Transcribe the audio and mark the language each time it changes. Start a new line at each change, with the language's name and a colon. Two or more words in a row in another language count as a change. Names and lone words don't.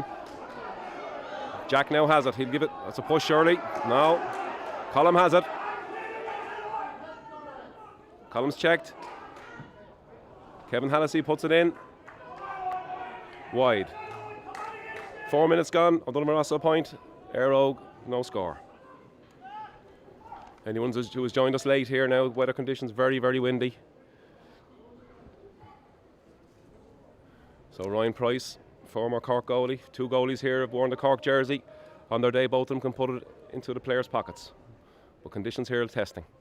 English: Jack now has it. He'll give it. That's a push, surely. No. Colin has it. Colum's checked. Kevin Hallisey puts it in. Wide. 4 minutes gone. O'Donovan Rossa a point. Éire Óg, no score. Anyone who has joined us late here now, weather conditions very, very windy. So Ryan Price, former Cork goalie, 2 goalies here have worn the Cork jersey. On their day, both of them can put it into the players' pockets. But conditions here are testing.